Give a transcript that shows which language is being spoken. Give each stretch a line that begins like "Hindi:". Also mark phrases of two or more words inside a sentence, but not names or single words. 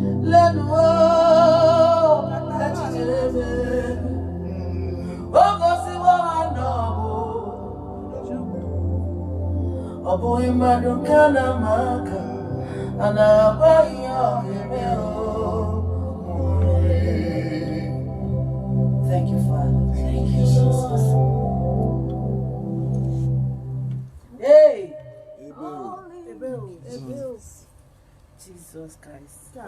Igbo: Lenu o, echiche eme. O gosiwo ha na ọ bụ, ọ bụghị mmadụ nke a na-ama aka, a na-agwa ihe ọ ga-eme o.
English: Thank you, Father. Thank you, Jesus. Hey! Jesus Christ.